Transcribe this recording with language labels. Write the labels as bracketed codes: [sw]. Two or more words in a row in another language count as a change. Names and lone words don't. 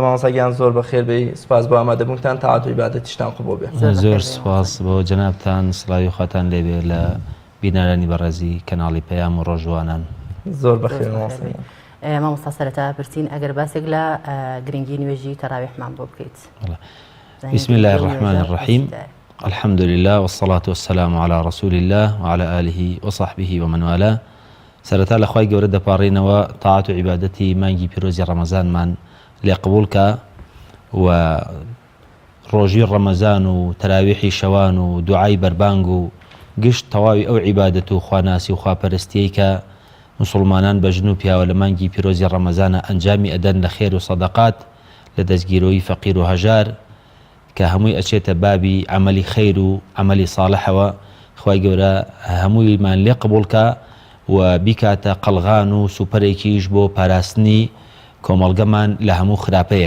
[ckb] مامۆستاگیان زۆر بەخێر بێ، سپاس بۆ ئامادەبوونتان تاعات و عیبادەتیشتان قبوڵ بێ. زۆر سپاس بۆ جەنابتان، سڵاوی خواتان لێبێ لە بینەرانی بەڕێزی کەناڵی پەیام و ڕۆژوانان. زۆر بەخێر مامۆستا سەرەتا پرسین ئەگەر باسێک لە گرنگی نوێژی تەراویحمان بۆ بکەیت. [ar] بسم الله الرحمن الرحیم. الحمد لله والصلاة والسلام على رسول الله وعلى آله وصحبه ومن والاه. [ckb] سەرەتا لە خوای گەورە دەپاڕێنەوە تاعات و عیبادەتی مانگی پیرۆزی ڕەمەزانمان لێ قبولکە و ڕۆژی ڕەمەزان و تەراویحی شەوان و دوعای بەربانگ و گشت تەواوی ئەو عیبادەت و خواناسی و خواپەرستیەی کە مسلمانان بە ژن و پیاوە لە مانگی پیرۆزی ڕەمەزانە ئەنجامی ئەدەن لە خێر و سەدەقات لە دەستگیرۆی فەقیر و هەژار کە هەمووی ئەچێتە بابی عملی خەیر و عملی ساڵحەوە خوای گەورە هەموویمان لێ قبولکە و بیکاتە قەڵغان و سوپەرێکیش بۆ پاراستنی کۆمەڵگەمان لە هەموو خراپەیەک.